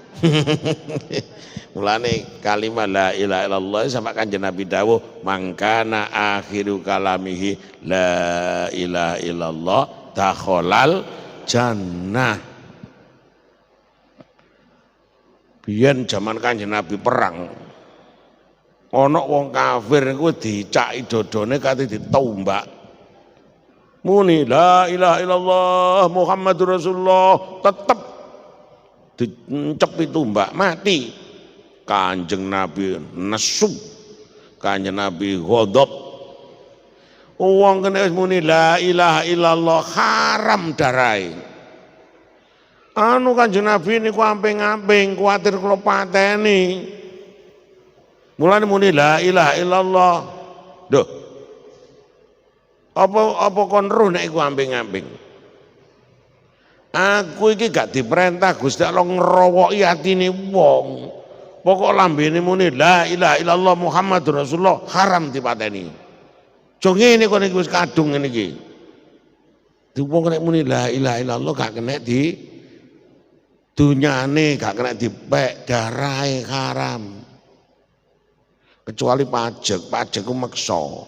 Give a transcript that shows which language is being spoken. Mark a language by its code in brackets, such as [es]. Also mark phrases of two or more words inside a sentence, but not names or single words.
[jv] Mulane kalimat [ar] لا إله إلا الله [jv] sama Kanjeng Nabi dawuh [ar] من كان آخر كلامه لا إله إلا الله دخل الجنة. [jv] Biyen zaman Kanjeng Nabi perang ana wong kafir iku dicaki dodone kate ditombak. Muni [ar] لا إله إلا الله محمد رسول الله [jv] tetep dicepi tumbak mati. Kanjeng Nabi nesu, Kanjeng Nabi ghadab. Wong kene wis muni [ar] لا إله إلا الله [jv] haram darai. Anu Kanjeng Nabi niku amping-amping kuwatir kula pateni. Mulane muni [ar] لا إله إلا الله. [jv] Duh. Apa kon roh nek iku amping-amping. Aku iki gak diperintah Gusti Allah ngerowoki atine wong. Pokok lambene muni [ar] لا إله إلا الله محمد رسول الله [jv] haram dipateni. Jo ngene kok iki wis kadung ngene iki. Wong nek muni [ar] لا إله إلا الله [jv] gak kena di dunyane, gak kena dipek, darahe haram. Kecuali pajak ku meksa.